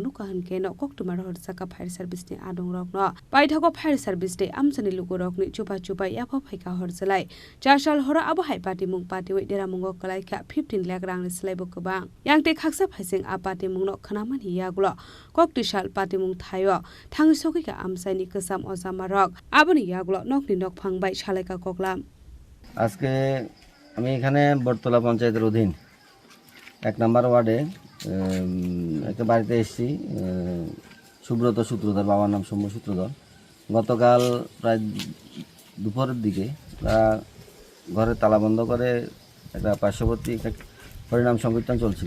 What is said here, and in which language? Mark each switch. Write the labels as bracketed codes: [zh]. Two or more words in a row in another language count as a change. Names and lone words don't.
[trp] नुका हनकेन कक्टुमार हरजाका [en] fire service [trp] आदं रक्नो पाइथागो [en] fire service [trp] दे आमसिनि लोकरंनि चुपा याफा फाइका हरजलाय जासाल हर आबहाय पाटिमुं पाटिवै देरामुंगो कलाइखा 15 लाख रांनि स्लाइबो गोबां यांते खाकसा फाइसिं आ पाटिमुंनो खनामानि यागुलो कक्टिसाल पाटिमुं थायो थांनि सकिका आमसाइनि गोसाम अजामारक आबनि यागुलो नकनि नक फांबाय सालाइका कगलाम [bn] আজকে আমি এখানে বটতলা পঞ্চায়েতের অধীন 1 নম্বর ওয়ার্ডে একটা বাড়িতে এসেছি, সুব্রত সূত্রধর, বাবার নাম সৌম্য সূত্রধর। গতকাল প্রায় দুপুরের দিকে তারা ঘরে তালা বন্ধ করে একটা পার্শ্ববর্তী একটা হরিনাম সংকীর্তন চলছিল।